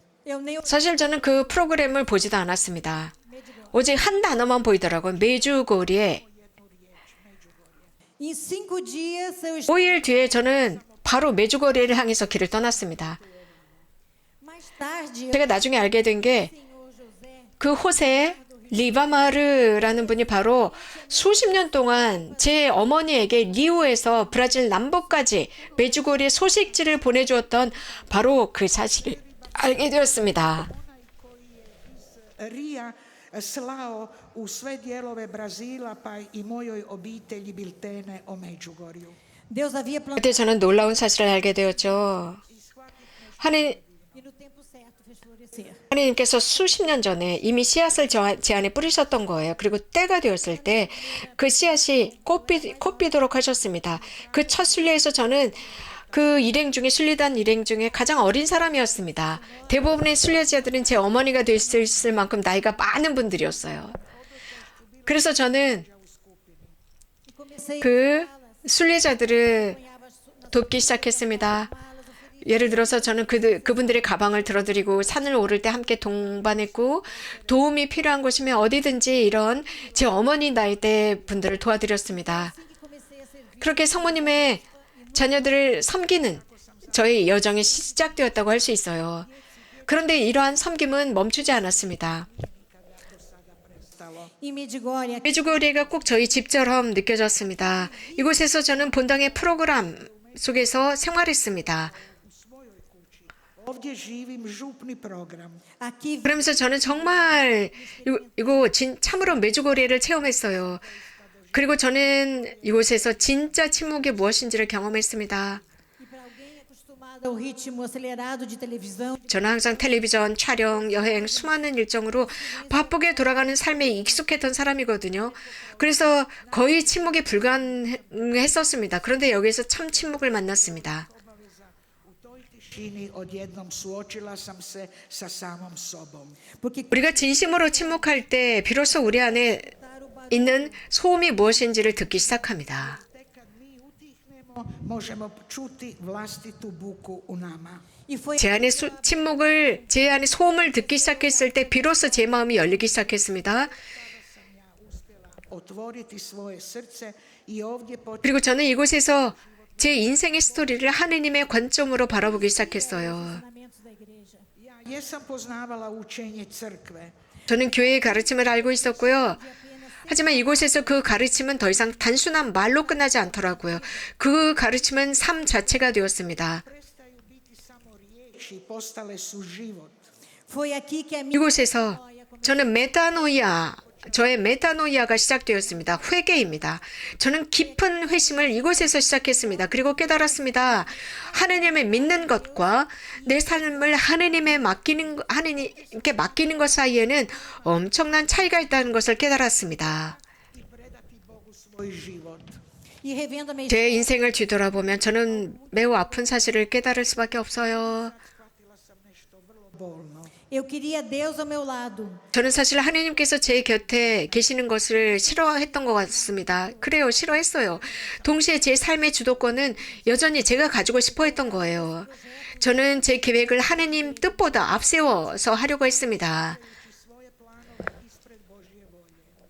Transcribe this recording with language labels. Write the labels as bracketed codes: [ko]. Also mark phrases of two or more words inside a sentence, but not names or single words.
[pt] eu nem [ko] 사실 저는 그 프로그램을 보지도 않았습니다. 오직 한 단어만 보이더라고요. 메주거리에. [pt] em 5 dias eu [ko] 5일 뒤에 저는 바로 메주거리를 향해서 길을 떠났습니다. [pt] mais tarde [ko] 제가 나중에 알게 된 게 [pt] Senhor José [ko] 그 호세 리바마르라는 분이 바로 수십 년 동안 제 어머니에게 리우에서 브라질 남부까지 메주거리의 소식지를 보내주었던 바로 그 사실을 알게 되었습니다. [hr] Rija slao u sve dijelove Brazila pa i mojoj obitelji biltene o Međugorju. [pt] Deus havia plantado [ko] 그때 저는 놀라운 사실을 알게 되었죠. [pt] e no tempo certo fez florescer. [ko] 하나님께서 수십 년 전에 이미 씨앗을 제 안에 뿌리셨던 거예요. 그리고 때가 되었을 때 그 씨앗이 꽃피도록 하셨습니다. 그 첫 순례에서 저는 그 순례단 일행 중에 가장 어린 사람이었습니다. 대부분의 순례자들은 제 어머니가 될 수 있을 만큼 나이가 많은 분들이었어요. 그래서 저는 [pt] E comecei [ko] 그 순례자들을 돕기 시작했습니다. 예를 들어서 저는 그분들의 가방을 들어드리고 산을 오를 때 함께 동반했고 도움이 필요한 곳이면 어디든지 이런 제 어머니 나이대 분들을 도와드렸습니다. [pt] que comecei a servir. [ko] 그렇게 성모님의 자녀들을 섬기는 저의 여정이 시작되었다고 할 수 있어요. 그런데 이러한 섬김은 멈추지 않았습니다. [pt] Em Medjugorje, [ko] 메주거리가 꼭 저희 집처럼 느껴졌습니다. 이곳에서 저는 본당의 프로그램 속에서 생활했습니다. [hr] Ovdje živim župni program. [pt] aqui [ko] 그러면서 저는 정말 참으로 메주거리를 체험했어요. 그리고 저는 이곳에서 진짜 침묵이 무엇인지를 경험했습니다. [pt] e para alguém acostumado ao ritmo acelerado de televisão, [ko] 저는 항상 텔레비전, 촬영, 여행, 수많은 일정으로 바쁘게 돌아가는 삶에 익숙했던 사람이거든요. 그래서 거의 침묵이 불가능했었습니다. 그런데 여기서 참 침묵을 만났습니다. [hr] U toj tišini odjednom suočila sam se sa samom sobom. [pt] porque [ko] 우리가 진심으로 침묵할 때 비로소 우리 안에 있는 소음이 무엇인지를 듣기 시작합니다. [hr] Tek kad mi utihnemo, možemo čuti vlastitu buku u nama. [pt] E foi [ko] 제 안에 침묵을, 제 안에 소음을 듣기 시작했을 때 비로소 제 마음이 열리기 시작했습니다. [hr] otvoriti svoje srce i ovdje [ko] 그리고 저는 이곳에서 제 인생의 스토리를 하느님의 관점으로 바라보기 시작했어요. [pt] ensinamentos da igreja. [hr] ja jesam poznavala učenje crkve. [ko] 저는 교회의 가르침을 알고 있었고요. 하지만 이곳에서 그 가르침은 더 이상 단순한 말로 끝나지 않더라고요. 그 가르침은 삶 자체가 되었습니다. [hr] Prestaju biti samo riječi, postale su život. [pt] Foi aqui que a minha [ko] 이곳에서 저는 저의 메타노이아가 시작되었습니다. 회개입니다. 저는 깊은 회심을 이곳에서 시작했습니다. 그리고 깨달았습니다. 하느님을 믿는 것과 내 삶을 하느님께 맡기는 것 사이에는 엄청난 차이가 있다는 것을 깨달았습니다. [hr] I predati Bogu svoj život. [pt] e revendo a minha [ko] 제 인생을 뒤돌아보면 저는 매우 아픈 사실을 깨달을 수밖에 없어요. [hr] Shvatila sam nešto vrlo bolno. [pt] Eu queria Deus ao meu lado. [ko] 저는 사실 하느님께서 제 곁에 계시는 것을 싫어했던 것 같습니다. 그래요, 싫어했어요. 동시에 제 삶의 주도권은 여전히 제가 가지고 싶어 했던 거예요. 저는 제 계획을 하느님 뜻보다 앞세워서 하려고 했습니다. [hr] Svoje planove ispred Božje volje.